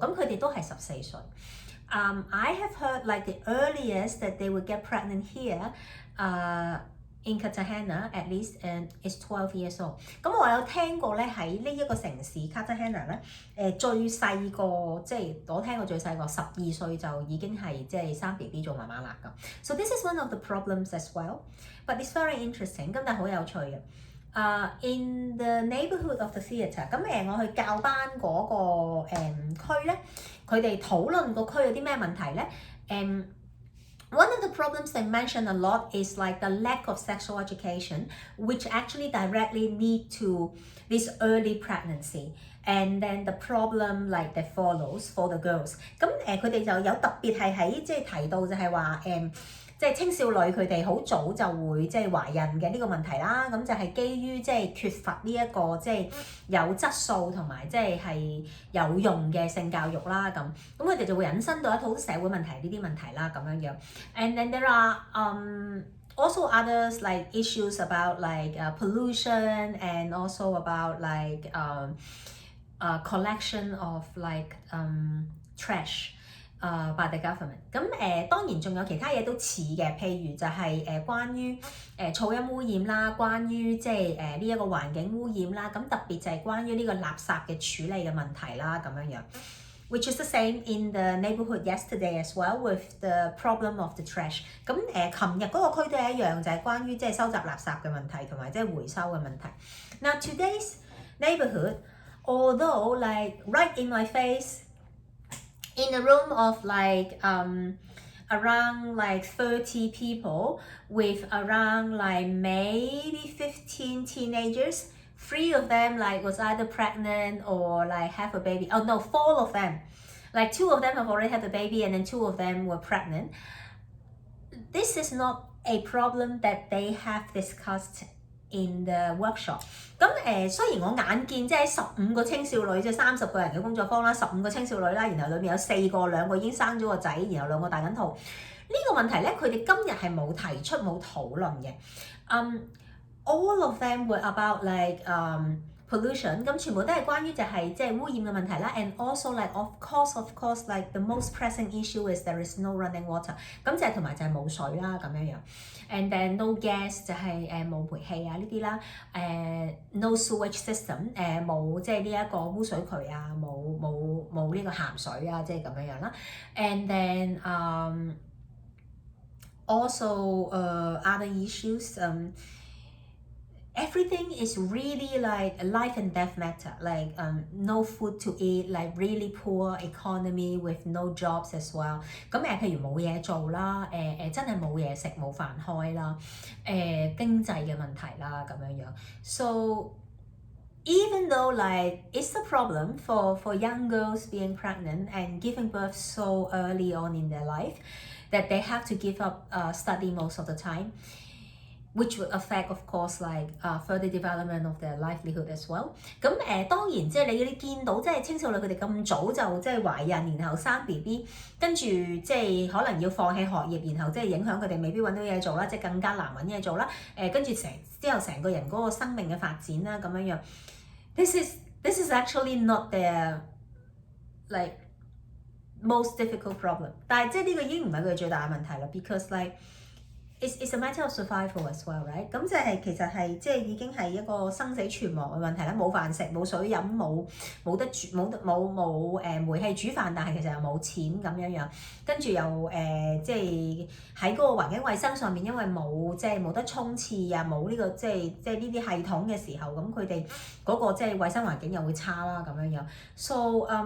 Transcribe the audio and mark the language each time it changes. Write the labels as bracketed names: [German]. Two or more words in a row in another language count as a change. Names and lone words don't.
[Cantonese] 咁佢哋都係14 歲。 [English] I have heard like the earliest that they would get pregnant here，in Cartagena at least and is 12 years old。 [Cantonese] 咁我有聽過咧喺呢一個城市 Cartagena 咧，最細個即係我聽過最細個12歲就已經係即係生 BB 做媽媽啦咁。 [English] So this is one of the problems as well, but it's very interesting。 [Cantonese] 咁但係好有趣嘅。 [English] In the neighborhood of the theatre， [Cantonese] 咁我去教班嗰個區咧，佢哋討論個區有啲咩問題咧 [English] ？One of the problems they mention a lot is like the lack of sexual education, which actually directly lead to this early pregnancy. And then the problem like that follows for the girls. [Cantonese] 咁佢哋就有特別係喺即係提到就係話即係青少女佢哋好早就會即係懷孕嘅呢個問題啦，咁就係基於即係缺乏呢一個即係有質素同埋即係有用嘅性教育啦咁佢哋就會引申到一套社會問題呢啲問題啦咁樣樣。 [English] And then there are also others like issues about like pollution and also about like collection of like trash。by the government。 [Cantonese] 咁當然仲有其他嘢都似嘅，譬如就係關於噪音污染啦，關於即係呢一個環境污染啦，咁特別就係關於呢個垃圾嘅處理嘅問題啦咁樣樣。 [English] Which is the same in the neighborhood yesterday as well with the problem of the trash。 [Cantonese] 咁琴日嗰個區都係一樣，就係關於即係收集垃圾嘅問題同埋即係回收嘅問題。 [English] Now today's neighborhood, although like right in my face,in a room of like around like 30 people with around like maybe 15 teenagers 3 of them like was either pregnant or like have a baby. Oh no, 4 of them. Like 2 of them have already had a baby and then 2 of them were pregnant. This is not a problem that they have discussed in the workshop. [Cantonese] 咁雖然我眼見即係15個青少女，即係30個人嘅工作坊啦，15個青少女啦，然後裏面有4個2個已經生咗個仔，然後2個大緊肚。呢個問題咧，佢哋今日係冇提出冇討論嘅。 [English] All of them were about like pollution， [Cantonese] 咁全部都係關於就係即係污染嘅問題啦。 [English] And also like of course like the most pressing issue is there is no running water， [Cantonese] 咁就係同埋就係冇水啦咁樣樣。 [English] And then no gas [Cantonese] 就係冇煤氣啊呢啲啦。 [English] No sewage system [Cantonese] 冇即係呢一個污水渠啊，冇呢個鹹水啊，即係咁樣樣啦。 [English] And then also other issues everything is really like life and death matter, like no food to eat, like really poor economy with no jobs as well。 [Cantonese] 咁譬如冇嘢做啦，真係冇嘢食冇飯開啦，經濟嘅問題啦咁樣樣。 [English] So even though like it's a problem for young girls being pregnant and giving birth so early on in their life that they have to give up study most of the time，which would affect of course like further development of their livelihood as well。 [Cantonese] 咁當然即係你見到即係青少女佢哋咁早就即係懷孕，然後生 BB， 跟住即係可能要放棄學業，然後即係影響佢哋未必揾到嘢做啦，即係更加難揾嘢做啦。跟住之後成個人嗰個生命嘅發展啦咁樣樣。 [English] This is actually not their like most difficult problem， [Cantonese] 但係即係呢個已經唔係佢哋最大嘅問題啦 ， [English] because like it's a matter of survival as well, right？ [Cantonese] 咁即係其實係即係已經係一個生死存亡嘅問題啦，冇飯食，冇水飲，冇得煮，冇煤氣煮飯，但係其實又冇錢咁樣樣，跟住又即係喺嗰個環境衞生上面，因為即係冇得沖廁啊，冇呢個即係呢啲系統嘅時候，咁佢哋嗰個即係衞生環境又會差啦咁樣樣。So